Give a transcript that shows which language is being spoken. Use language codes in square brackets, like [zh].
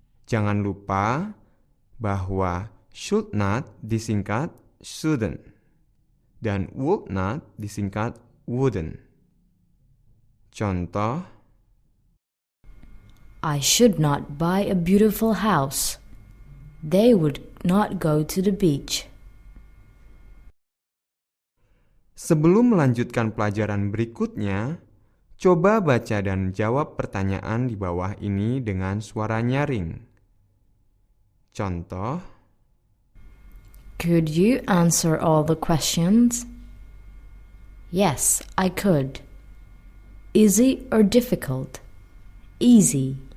[id] Jangan lupa bahwa should not disingkat shouldn't dan would not disingkat wouldn't. Contoh, [en] I should not buy a beautiful house. They would not go to the beach. [id] sebelum melanjutkan pelajaran berikutnya, coba baca dan jawab pertanyaan di bawah ini dengan suara nyaring. Contoh, [en] Could you answer all the questions? Yes, I could. Easy or difficult? Easy.